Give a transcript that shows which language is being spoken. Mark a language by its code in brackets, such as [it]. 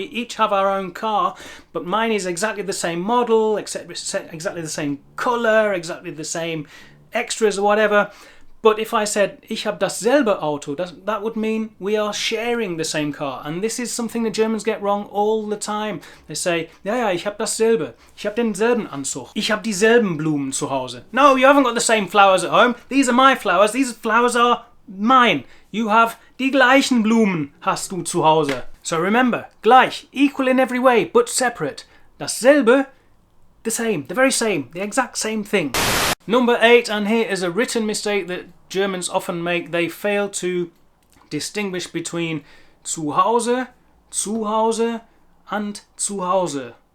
[en] We each have our own car, but mine is exactly the same model, except exactly the same colour, exactly the same extras or whatever. But if I said, [de] ich habe dasselbe Auto, [en] that would mean we are sharing the same car. And this is something the Germans get wrong all the time. They say, [de] ja, ich habe dasselbe. Ich habe denselben Anzug. Ich habe dieselben Blumen zu Hause. [en] No, you haven't got the same flowers at home. These are my flowers. These flowers are mine. You have [de] die gleichen Blumen hast du zu Hause. [en] So remember, gleich, equal in every way, but separate. Dasselbe, the same, the very same, the exact same thing. Number 8, and here is a written mistake that Germans often make. They fail to distinguish between zu Hause, and zu Hause.